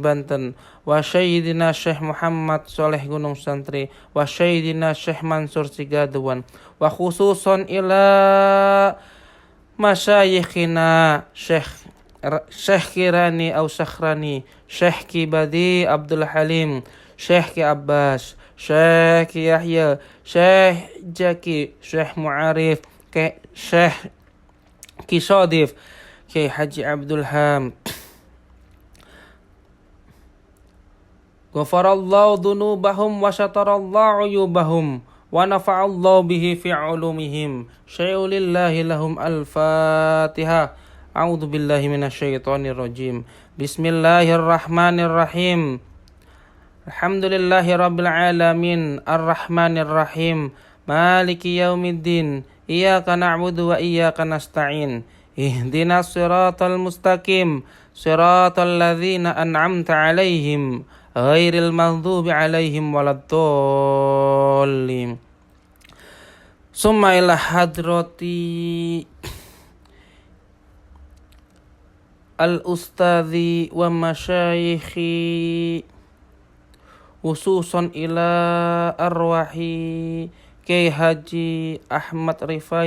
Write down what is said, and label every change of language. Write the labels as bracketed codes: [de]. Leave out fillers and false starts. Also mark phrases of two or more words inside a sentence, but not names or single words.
[ar] Banten wa Sayyidina Syekh Muhammad Soleh Gunung Santri wa Sayyidina Syekh Mansur Sigaduan, وخصوصا إلى مشايخنا Syekh Kirani au Sakhrani, Syekh Kibadi Abdul Halim, Syekh Ki Abbas, Syekh Ki Yahya, Syekh Jaki, Syekh Mu'arif, Syekh Ki Sodif, Ki Haji Abdul Ham. غفر الله ذنوبهم وستر الله عيوبهم ونفع الله به في علومهم. شيء لله لهم الفاتحة. أعوذ بالله من الشيطان الرجيم. بسم الله الرحمن الرحيم. الحمد لله رب العالمين الرحمن الرحيم مالك يوم الدين، إياك نعبد وإياك نستعين، اهدنا الصراط المستقيم، صراط الذين أنعمت عليهم، غير المغضوب عليهم ولا الضالين. ثم إلى حضرة الأستاذ والمشايخ، خصوصا إلى أرواح Kiai Haji Ahmad Rifai